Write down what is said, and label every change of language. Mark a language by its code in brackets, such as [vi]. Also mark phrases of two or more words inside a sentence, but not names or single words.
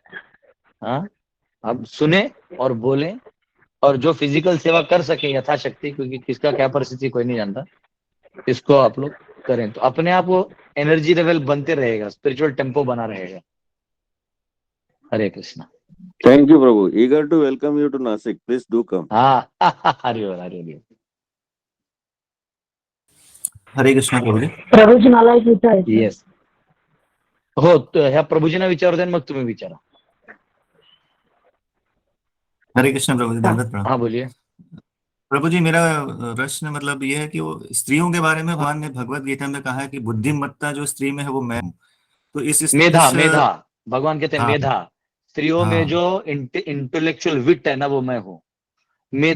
[hi] हाँ, अब सुने और बोले, और जो फिजिकल सेवा कर सके यथाशक्ति, क्योंकि किसका क्या परिस्थिति कोई नहीं जानता, इसको आप लोग करें तो अपने आप वो [en] energy level [hi] बनते रहेगा, [en] spiritual tempo [hi] बना रहेगा। हरे कृष्णा। [en] Thank you, Prabhu. Eager to welcome you to Nasik. Please do come. [hi] हाँ हरि बोल हरि बोल। हरे कृष्णा प्रभू जी. [mr] प्रभूजी मला एक विचारायचं. येस हो, ह्या प्रभूजींना विचारू द्या, मग तुम्ही विचारा. [hi] हरे कृष्णा प्रभु जी. दंडवत प्रणाम. हाँ बोलिए. प्रभु जी, मेरा प्रश्न मतलब ये है कि वो स्त्रियों के बारे में भगवान ने भगवत गीता में कहा है कि बुद्धिमत्ता जो स्त्री में है वो मैं हूँ. तो मेधा भगवान कहते हैं हाँ, मेधा, स्त्रियों हाँ, में जो [en] intellectual wit [hi] है ना वो मैं हूँ. मेधा